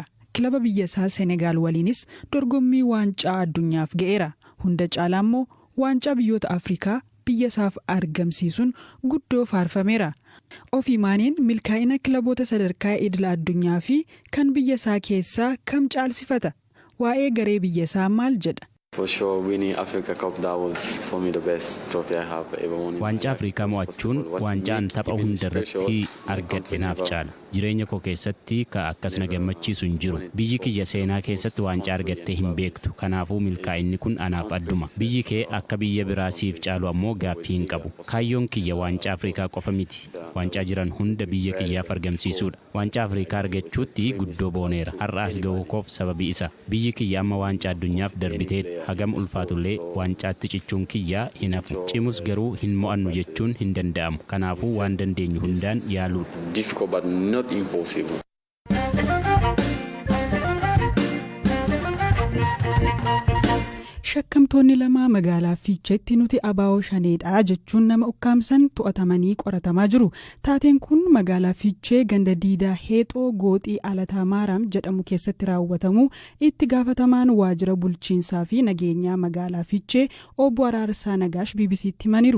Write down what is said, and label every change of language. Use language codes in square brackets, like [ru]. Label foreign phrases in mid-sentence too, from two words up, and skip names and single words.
[om] Kilaba biyya isaa Senegaal waliinis dorgommii waancaa addunyaaf ga'eera. Hunda caalaa immoo waancaa biyyoota Afrikaa biyya isaaf argamsiisuun guddoo faarfameera. Ofii Maaneen milkaa'ina kilaboota sadarkaa idila addunyaa fi kan biyya isaa keessaa kam caalsifata? Waa'ee garee biyya isaa maal jedha? [en] For sure, winning Africa Cup, that was for me the best trophy I have ever won. [om] Waancaa Afrikaa mo'achuun waancaan tapha hundarratti argadhe naaf caala. Jireenya koo keessatti ka akkas na gammachiisu hin jiru. Biyyi kiyya seenaa keessatti waancaa argattee hin beektu. Kanaafuu milkaa'inni kun anaaf adduma. Biyyi kee akka biyya biraa siif caalu ammoo gaaffii hin qabu. Kaayyoon kiyya waancaa Afrikaa qofa miti. Waancaa jiran hunda biyya kiyyaaf argamsiisuudha. Waancaa Afrikaa argachuutti guddoo booneera. Har'aas ga'uu koof sababii isa. Biyyi kiyya amma waancaa addunyaaf darbiteedha. Hagam ulfaatullee waancatti cichuun kiyyaa hin hafu. Cimus garuu hin mo'annu jechuun hin danda'amu. Kanaafuu waan dandeenyu hundaan yaaluudha. [en] Difficult but not impossible. [om] Shakkamtoonni 2 magaalaa Fiicheetti nuti abaa'oo shaneedha jechuun nama ukkaamsan to'atamanii qoratamaa jiru. Taateen kun magaalaa Fiichee ganda diidaa Heexoo Gooxii Alataa Maaraam jedhamu keessatti raawwatamu itti gaafatamaan waajjira bulchiinsaa fi nageenyaa magaalaa Fiichee obbo Araarsaa Nagaash BBC'tti himaniiru.